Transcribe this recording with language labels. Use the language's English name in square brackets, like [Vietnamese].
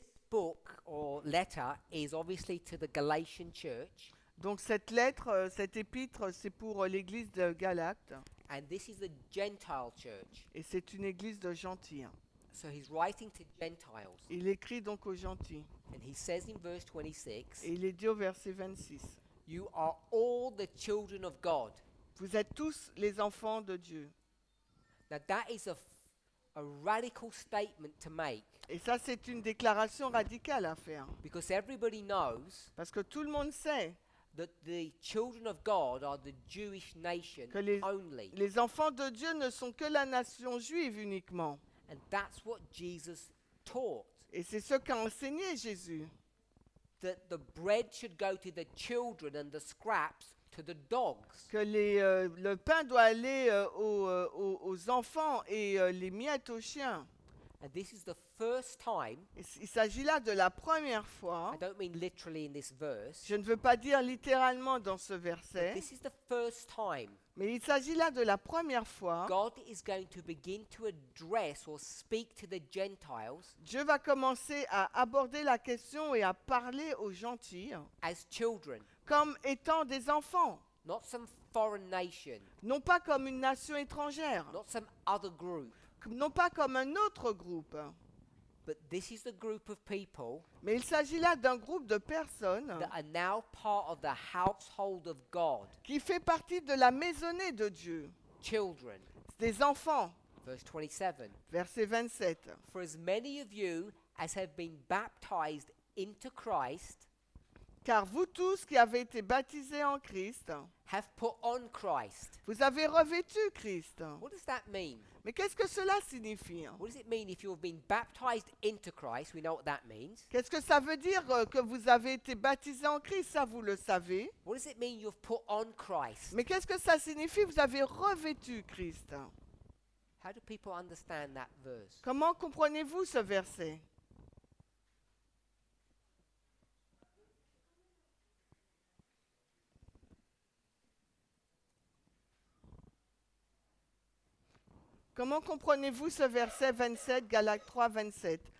[English] Book or letter is obviously to the Galatian church, [French] Donc, cette lettre, cette épître, c'est pour l'église de Galates, [English] and this is the Gentile church. [French] et c'est une église de gentils. [English] So he's writing to Gentiles, [French] Il écrit donc aux gentils. [English] and he says in verse 26, [French] Et il est dit au verset 26, [English] you are all the children of God. [French] vous êtes tous les enfants de Dieu. [English] Now that is a radical statement to make, [French] Et ça, c'est une déclaration radicale à faire. [English] because everybody knows [French] Parce que tout le monde sait [English] that the children of God are the Jewish nation [French] que les [English] only. [French] enfants de Dieu ne sont que la nation juive uniquement. [English] And that's what Jesus taught, [French] Et c'est ce qu'a enseigné Jésus. [English] that the bread should go to the children and the scraps to the dogs. [French] Que le pain doit aller aux enfants et les miettes aux chiens. [English] And this is the first time, [French] Il s'agit là de la première fois. [English] I don't mean literally in this verse, [French] Je ne veux pas dire littéralement dans ce verset, [English] this is the first time [French] mais il s'agit là de la première fois. [English] God is going to begin to address or speak to the Gentiles [French] Dieu va commencer à aborder la question et à parler aux gentils [English] as children, [French] comme étant des enfants, [English] not some foreign nation, [French] non pas comme une nation étrangère, [English] not some other group, [French] non pas comme un autre groupe, [English] but this is the group of people [French] mais il s'agit là d'un groupe de personnes [English] that are now part of the household of God, [French] qui fait partie de la maisonnée de Dieu, [English] children. [French] des enfants. [English] Verse 27. [French] Verset 27. [English] For as many of you as have been baptized into Christ [French] Car vous tous qui avez été baptisés en Christ, [English] have put on Christ. [French] vous avez revêtu Christ. [English] What does that mean? [French] Mais qu'est-ce que cela signifie? [English] What does it mean if you have been baptized into Christ? We know what that means. [French] Qu'est-ce que ça veut dire que vous avez été baptisés en Christ? Ça, vous le savez. [English] What does it mean you've put on Christ? [French] Mais qu'est-ce que ça signifie? Vous avez revêtu Christ. [English] How do people understand that verse? [French] Comment comprenez-vous ce verset? Comment comprenez-vous ce verset 27, Galates 3, 27?